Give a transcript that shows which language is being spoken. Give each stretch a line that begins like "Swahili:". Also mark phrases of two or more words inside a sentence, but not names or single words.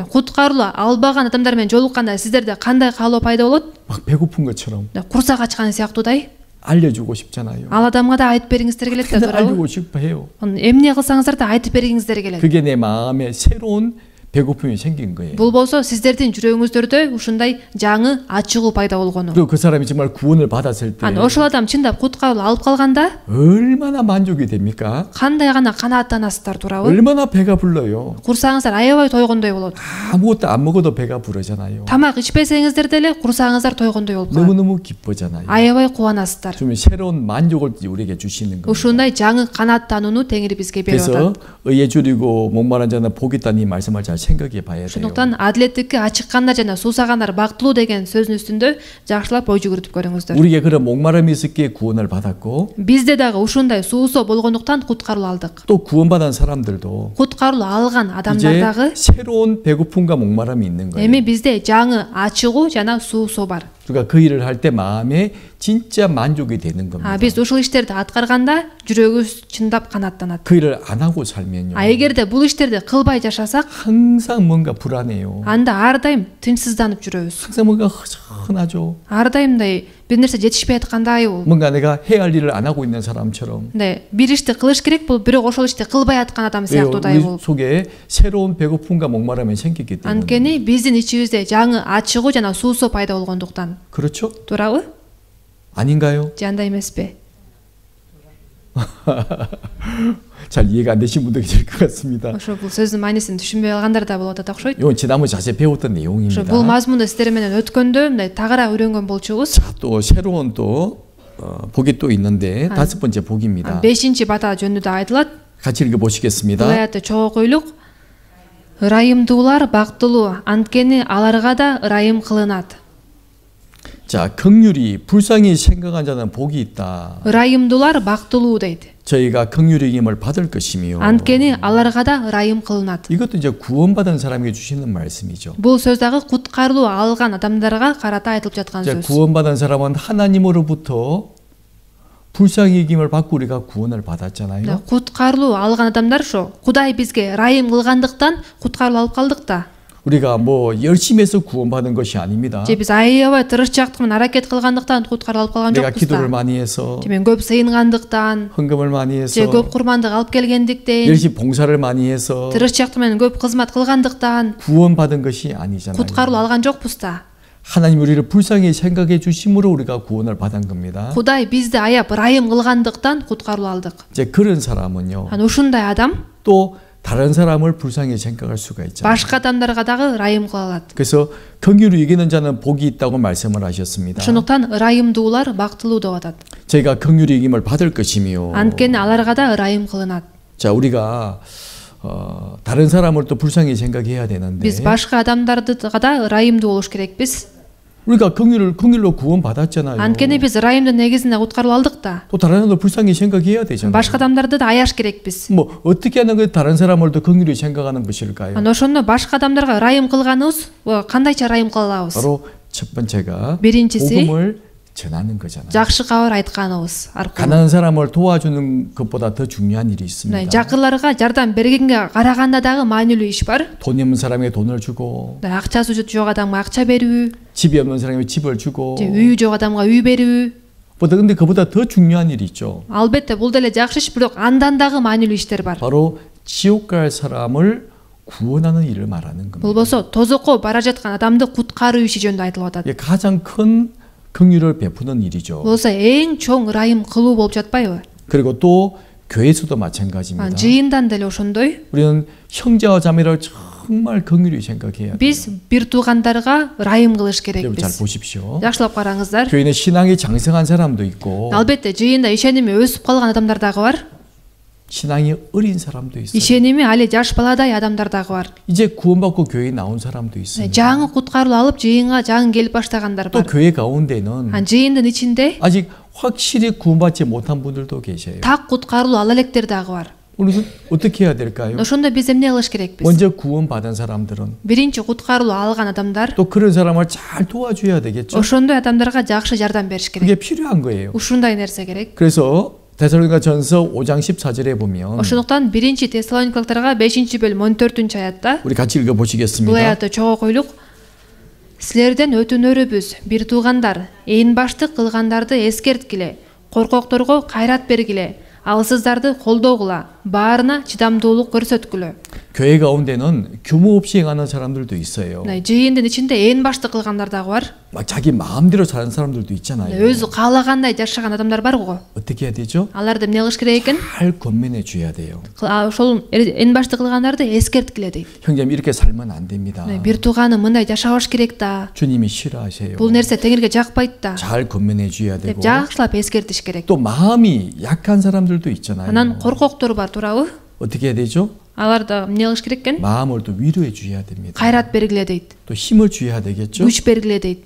Kyrgyz: куткарылуу албаган адамдар менен жолукканда сиздерде кандай каалоо пайда болот?
Korean: 막 배고픈 것처럼
Kyrgyz: Курсак ачкан сыяктуудай.
Korean: 알려주고 싶잖아요.
Kyrgyz: Ал адамга да айтып бергиңиздер келет да,
Korean: 근데
Kyrgyz: туурабы?
Korean: 알고 싶어 해요.
Kyrgyz: Эмне кылсаңыздар да айтып бергиңиздер келет.
Korean: 그게 내 마음에 새로운 배고픔이 생긴 거예요.
Kyrgyz: Бул болсо сиздердин жүрөгүңүздөрдө ушундай жаңы ачыгуу пайда болгону.
Korean: 그리고 그 사람이 정말 구원을 받았을 때
Kyrgyz: Ошол адам чындап куткарылуу алып калганда
Korean: 얼마나 만족이 됩니까?
Kyrgyz: кандай гана канааттанасыздар, туурабы?
Korean: 얼마나 배가 불러요.
Kyrgyz: Курсаңыздар аябай тойгондой болот.
Korean: 아무것도 안 먹어도 배가 부르잖아요.
Kyrgyz: Тамак ичпесеңиздер деле курсаңыздар тойгондой болуп калат.
Korean: 너무너무 기쁘잖아요.
Kyrgyz: Аябай кубанасыздар.
Korean: 좀 새로운 만족을 우리에게 주시는 겁니다.
Kyrgyz: Ушундай жаңы канааттанууну Теңир бизге берип
Korean: 그래서
Kyrgyz: атат.
Korean: 의에 줄이고 목마른 자는 복이 있다는 이 말씀을 잘 생각해 봐야 돼요.
Kyrgyz: Ошондуктан адилеттикке ачыккандар жана суусагандар бактылуу деген сөздүн үстүндө жакшылап ой жүгүртүп көрүңүздөр.
Korean: 우리에게 그런 목마름이 있었기에 구원을 받았고
Kyrgyz: Бизде дагы ушундай суусоо болгондуктан куткарылуу алдык.
Korean: 또 구원받은 사람들도
Kyrgyz: Куткарылуу алган адамдар
Korean: 이제
Kyrgyz: дагы
Korean: 새로운 배고픔과 목마름이 있는 거예요.
Kyrgyz: эми бизде жаңы ачыгуу жана суусоо бар.
Korean: 그러니까 그 일을 할 때 마음에 진짜 만족이 되는 겁니다.
Kyrgyz: Биз ушул иштерди аткарганда жүрөгүбүз чындап канааттанат.
Korean: 그 일을 안 하고 살면요.
Kyrgyz: Эгерде бул иштерди кылбай жашасак,
Korean: 항상 뭔가 불안해요.
Kyrgyz: анда ар дайым тынчсызданып жүрөбүз.
Korean: 항상 뭔가 허전하죠.
Kyrgyz: Ар дайымдай бир нерсе жетишпей аткандай бул.
Korean: 뭔가 내가 해야 할 일을 안 하고 있는 사람처럼. 네,
Kyrgyz: бир ишти кылыш керек, бул бирок ошол ишти кылбай аткан адам сыяктуудай
Korean: 우리
Kyrgyz: болуп.
Korean: 속에 새로운 배고픔과 목마름이 생기기 때문에.
Kyrgyz: Анткени биздин ичибизде жаңы ачыгуу жана суусоо пайда болгондуктан.
Korean: 그렇죠?
Kyrgyz: Туурабы?
Korean: 아닌가요?
Kyrgyz: Же андай эмеспи?
Korean: 잘 이해가 안 되신 분들이 있을 것 같습니다.
Kyrgyz: ошо бул сөздүн маанисин түшүнбөй калгандар да болуп атат окшойт.
Korean: 이건 지난번 자세히 배웠던
Kyrgyz: ошо
Korean: 내용입니다.
Kyrgyz: бул мазмунду сиздер менен өткөндө мындай тагыраак үйрөнгөн болчубуз.
Korean: 자, 또 새로운 또 복이 또 있는데 다섯 번째 복입니다.
Kyrgyz: 5-чи бата жөнүндө айтылат.
Korean: 같이 읽어보시겠습니다.
Kyrgyz: Бул аятты чогуу койлук. ырайымдуулар бактылуу, анткени аларга да ырайым кылынат.
Korean: 자, 긍휼히 불쌍히 생각한 자는 복이 있다.
Kyrgyz: ырайымдуулар бактылуу дейт.
Korean: 저희가 긍휼의 힘을 받을 것이며.
Kyrgyz: 안ткени аларга да ырайым кылынат.
Korean: 이것도 이제 구원받은 사람에게 주시는 말씀이죠.
Kyrgyz: Бул сөз дагы куткарылуу алган адамдарга карата айтылып жаткан
Korean: 이제
Kyrgyz: сөз.
Korean: 구원받은 사람은 하나님으로부터 불쌍히 힘을 받고 우리가 구원을 받았잖아요.
Kyrgyz: куткарылуу алган адамдар ошо Кудай бизге ырайым кылгандыктан куткарылуу алып калдык да.
Korean: 우리가 뭐 열심히 해서 구원받은 것이 아닙니다.
Kyrgyz: же биз аябай тырышчаактык менен аракет кылгандыктан куткарылып алып калган
Korean: 내가
Kyrgyz: жокпуз
Korean: 기도를
Kyrgyz: да.
Korean: 많이 해서
Kyrgyz: же мен көп сыйынгандыктан,
Korean: 헌금을 많이
Kyrgyz: же
Korean: 해서
Kyrgyz: көп курмандык алып келгендиктен,
Korean: 열심히 봉사를 많이 해서
Kyrgyz: тырышчаактык менен көп кызмат кылгандыктан
Korean: 구원받은 것이 아니잖아요.
Kyrgyz: куткарылуу алган жокпуз да.
Korean: 하나님 우리를 불쌍히 생각해 주심으로 우리가 구원을 받은 겁니다.
Kyrgyz: Кудай бизди аяп ырайым кылгандыктан куткарылуу алдык.
Korean: 이제 그런 사람은요.
Kyrgyz: Ан ушундай адам
Korean: 또 다른 사람을 불쌍히 생각할 수가 있잖아요.
Kyrgyz: башка адамдарга дагы ырайым кыла алат.
Korean: 그래서 긍휼히 여기는 자는 복이 있다고 말씀을 하셨습니다.
Kyrgyz: ошондуктан ырайымдуулар бактылуу деп атат.
Korean: 저희가 긍휼히 여김을 받을 것이며.
Kyrgyz: 안ткени аларга да ырайым кылынат.
Korean: 자, 우리가 다른 사람을 또 불쌍히 생각해야 되는데.
Kyrgyz: Биз башка адамдарга да ырайымдуу болуш керекпиз.
Korean: 우리가 긍휼로 구원 받았잖아요.
Kyrgyz: 안ткени биз ырайымдын негизинде куткарылып алдык да.
Korean: 또 다른 사람도 불쌍히 생각해야 되잖아요.
Kyrgyz: башка адамдарды да аяш керекпиз.
Korean: 뭐 어떻게 하는 게 다른 사람을 더 긍휼히 생각하는 것일까요?
Kyrgyz: Ана ошондо башка адамдарга ырайым кылганыбыз кандайча ырайым кыла алабыз?
Korean: 바로 첫 번째가
Kyrgyz: Биринчиси
Korean: 복음을 전하는 거잖아요.
Kyrgyz: жакшы кабар айтканыбыз аркылуу.
Korean: 가난한 사람을 도와주는 것보다 더 중요한 일이 있습니다.
Kyrgyz: Жакынларга жардам бергенге караганда дагы маанилүү иш бар.
Korean: 돈이 없는 사람에게 돈을 주고,
Kyrgyz: акчасы жок адамга акча берүү,
Korean: 집이 없는 사람에게 집을 주고,
Kyrgyz: үйү жок адамга үй берүү.
Korean: 근데 그보다 더 중요한 일이 있죠.
Kyrgyz: Албетте бул деле жакшы иш, бирок андан дагы маанилүү иштер бар.
Korean: 바로 지옥 갈 사람을 구원하는 일을 말하는 겁니다.
Kyrgyz: болбосо тозокко бара жаткан адамды куткаруу иши жөнүндө айтылып атат.
Korean: 이게 가장 큰 긍휼을 베푸는 일이죠.
Kyrgyz: болсо эң чоң ырайым кылуу болуп жатпайбы?
Korean: 그리고 또 교회에서도 마찬가지입니다.
Kyrgyz: жыйындан деле ошондой.
Korean: 우리는 형제와 자매를 정말 긍휼히 생각해야 돼요.
Kyrgyz: биз бир туугандарга ырайым кылыш
Korean: 여러분 잘
Kyrgyz: керекпиз.
Korean: 보십시오.
Kyrgyz: жакшылап караңыздар.
Korean: 교회는 신앙이 장성한 사람도 있고,
Kyrgyz: албетте жыйында ишеними өсүп калган адамдар дагы бар.
Korean: 신앙이 어린 사람도 있어요.
Kyrgyz: ишеними али жаш баладай адамдар дагы бар.
Korean: 이제 구원받고 교회에 나온 사람도 있습니다.
Kyrgyz: жаңы куткарылуу алып жыйынга жаңы келип баштагандар
Korean: 또
Kyrgyz: бар.
Korean: 교회 가운데는
Kyrgyz: жыйындын ичинде
Korean: 아직 확실히 구원받지 못한 분들도 계세요.
Kyrgyz: так куткарылуу ала электер дагы бар.
Korean: 우리는 어떻게 해야 될까요?
Kyrgyz: ошондо биз эмне кылыш керекпиз?
Korean: 먼저 구원받은 사람들은
Kyrgyz: биринчи куткарылуу алган адамдар
Korean: 또 그런 사람을 잘 도와줘야 되겠죠.
Kyrgyz: ошондой адамдарга жакшы жардам бериш керек.
Korean: 그게 필요한 거예요.
Kyrgyz: ушундай нерсе керек.
Korean: 그래서 데살로니가전서 5장 14절에 보면
Kyrgyz: ошондуктан биринчи Тессалоникалыктарга 5-бөлүм 14 аятта
Korean: 우리 같이
Kyrgyz: бул
Korean: 읽어보시겠습니다.
Kyrgyz: аятты чогуу койлук. Силерден өтүнөрүбүз, бир туугандар, ээн баштык кылгандарды эскерткиле, коркокторго кайрат бергиле, алсыздарды колдогула, баарына чыдамдуулук көрсөткүлө.
Korean: 교회 가운데는 규모 없이 행하는 사람들도 있어요.
Kyrgyz: жыйындын ичинде ээн баштык кылгандар дагы бар.
Korean: 막 자기 마음대로 사는 사람들도 있잖아요.
Kyrgyz: өзү каалагандай жашаган адамдар бар го.
Korean: 어떻게 해야 되죠?
Kyrgyz: аларды эмне кылыш керек экен?
Korean: 잘 권면해 줘야 돼요.
Kyrgyz: ошол ээн баштык кылгандарды эскерткиле дейт.
Korean: 형제님 이렇게 살면 안 됩니다.
Kyrgyz: бир тууганым мындай жашабаш керек да.
Korean: 주님이 싫어하세요.
Kyrgyz: бул нерсе теңирге жакпайт да.
Korean: 잘 권면해 줘야
Kyrgyz: деп
Korean: 되고.
Kyrgyz: жакшылап эскертиш керек.
Korean: 또 마음이 약한 사람들도 있잖아요.
Kyrgyz: анан коркоктор бар, туурабы?
Korean: 어떻게 해야 되죠?
Kyrgyz: аларды эмне кылыш керек экен?
Korean: 마음을 또 위로해 줘야 됩니다.
Kyrgyz: кайрат бергиле дейт.
Korean: 또 힘을 줘야 되겠죠.
Kyrgyz: күч бергиле дейт.